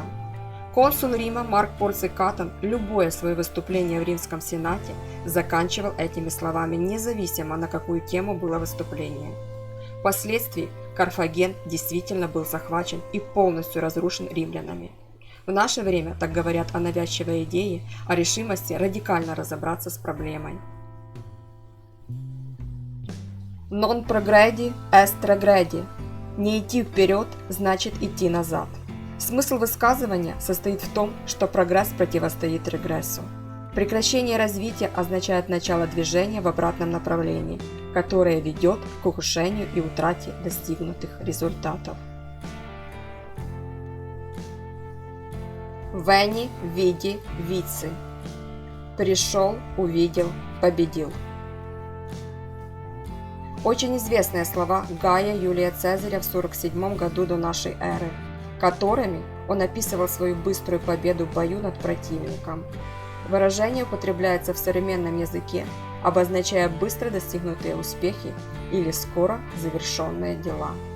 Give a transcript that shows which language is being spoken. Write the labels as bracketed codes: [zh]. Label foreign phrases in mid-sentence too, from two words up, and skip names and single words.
[ru] Консул Рима Марк Порций Катон любое свое выступление в Римском Сенате заканчивал этими словами, независимо на какую тему было выступление. Впоследствии Карфаген действительно был захвачен и полностью разрушен римлянами. В наше время так говорят о навязчивой идее, о решимости радикально разобраться с проблемой. [la] «Non progredi est regredi» – [ru] «Не идти вперед, значит идти назад». Смысл высказывания состоит в том, что прогресс противостоит регрессу. Прекращение развития означает начало движения в обратном направлении, которое ведет к ухудшению и утрате достигнутых результатов. [la] «Veni, vidi, vici» – [ru] «Пришел, увидел, победил». Очень известные слова Гая Юлия Цезаря в 47 году до нашей эры, которыми он описывал свою быструю победу в бою над противником. Выражение употребляется в современном языке, обозначая быстро достигнутые успехи или скоро завершенные дела.